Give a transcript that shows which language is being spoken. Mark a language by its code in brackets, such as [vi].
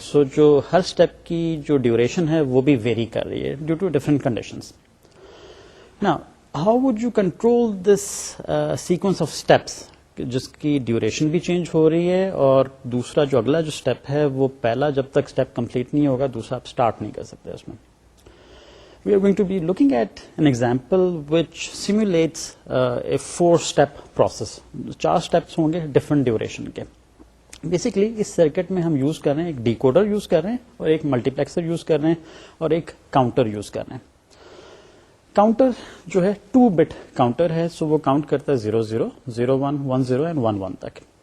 [ur] سو جو ہر اسٹیپ کی جو ڈیوریشن ہے وہ بھی ویری کر رہی ہے [en] Due to different conditions. Now, how would you control this sequence of steps [ur] جس کی ڈیوریشن بھی چینج ہو رہی ہے, اور دوسرا جو اگلا جو اسٹیپ ہے وہ پہلا جب تک اسٹیپ کمپلیٹ نہیں ہوگا دوسرا آپ اسٹارٹ نہیں کر سکتے اس میں. [en] We are going to be looking at an example which simulates a 4-step process. [ur] 4 steps ہوں گے ڈفرنٹ ڈیوریشن کے. بیسکلی اس سرکٹ میں ہم یوز کر رہے ہیں ایک ڈیکوڈر یوز کر رہے ہیں, اور ایک ملٹی پلیکسر یوز کر رہے ہیں, اور ایک کاؤنٹر یوز کر رہے ہیں. کاؤنٹر جو ہے 2 بٹ کاؤنٹر ہے, سو وہ کاؤنٹ کرتا ہے 0 0 0 1 1 0 اینڈ 1 1 تک.